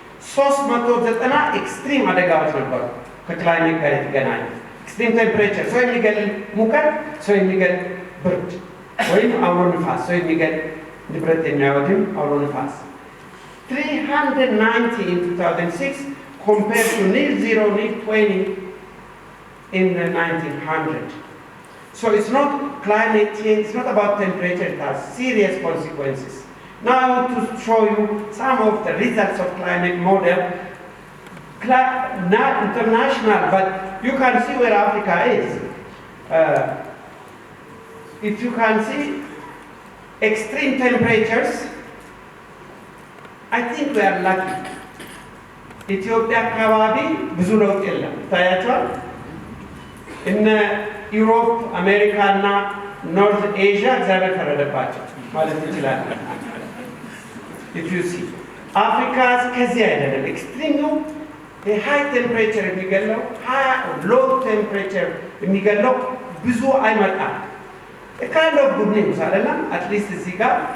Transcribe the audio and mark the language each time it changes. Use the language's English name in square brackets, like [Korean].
[Amharic] 390 ኤክስትሪም አደጋዎች ነበሩ ከክላይሜት ጋር የተገናኙ ኤክስትሪም ቴምፕሬቸር ሰው የሚገል ሙቀት ሰው የሚገል ብርድ ወይም አውሎ ንፋስ ሰው የሚገል ንብረት የሚያወድም አውሎ ንፋስ [English] 390 in 2006 compared to near zero, near 20 in the 1900. So it's not climate change, it's not about temperature, it has serious consequences. Now I want to show you some of the results of climate model, not international, but you can see where Africa is. If you can see extreme temperatures, I think we are lucky. [Amharic] Ethiopia አካባቢ ብዙ ለውጥ የለም ታያቸዋል እነ ዩሮፕ አሜሪካ እና ኖርዝ ኤዥያ እግዚአብሔር ፈረደባቸው ማለት ይችላል [English] if you see [Amharic] አፍሪካ ከዚህ አይደለም ኤክስትሪም ነው ሃይ ቴምፕሬቸር የሚገለው ሎው ቴምፕሬቸር የሚገለው ብዙ አይመጣም [English] kind of good news [Amharic] አይደለም [English] at least [Amharic] እዚህ ጋር